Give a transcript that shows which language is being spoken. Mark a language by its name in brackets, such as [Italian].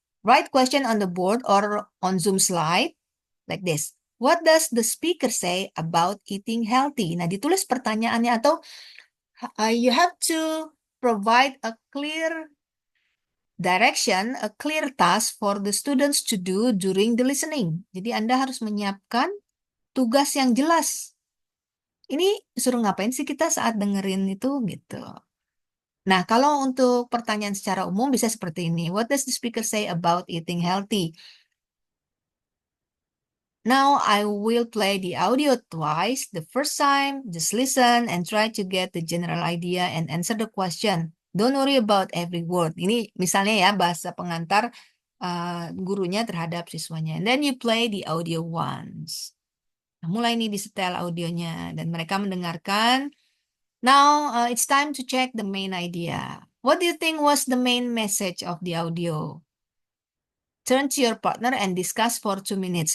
[English] Write question on the board or on Zoom slide like this. What does the speaker say about eating healthy? [Indonesian] Nah, ditulis pertanyaannya atau [English] you have to provide a clear direction, a clear task for the students to do during the listening. [Indonesian] Jadi Anda harus menyiapkan tugas yang jelas. Ini suruh ngapain sih kita saat dengerin itu gitu. Nah, kalau untuk pertanyaan secara umum bisa seperti ini. [English] What does the speaker say about eating healthy? Now I will play the audio twice. The first time, just listen and try to get the general idea and answer the question. Don't worry about every word. [Indonesian] Ini misalnya ya bahasa pengantar gurunya terhadap siswanya. [English] And then you play the audio once. [Indonesian] Nah, mulai nih disetel audionya dan mereka mendengarkan. [English] Now it's time to check the main idea. What do you think was the main message of the audio? Turn to your partner and discuss for 2 minutes.